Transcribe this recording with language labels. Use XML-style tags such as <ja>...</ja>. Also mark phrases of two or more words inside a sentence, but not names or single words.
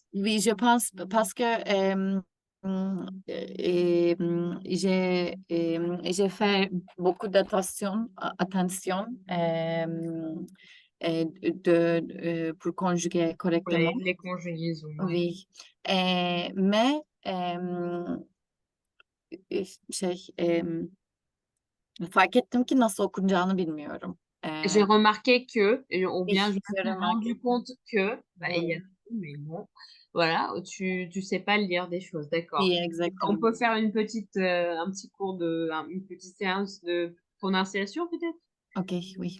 <fr>Oui, je pense parce que j'ai fait beaucoup attention pour conjuguer Pour correctement. les conjugaisons, ouais. Oui.</fr> <tr>Mais fark ettim ki nasıl okunacağını bilmiyorum.</tr> <fr>J'ai remarqué que, ou Oui, bien je me j'ai suis remarqué. rendu compte que, bah, il y a Oui, tout, mais bon, voilà, tu sais pas lire des choses, d'accord. oui, On exactement. peut faire un petit cours une petite séance de prononciation peut-être? Ok, oui.</fr>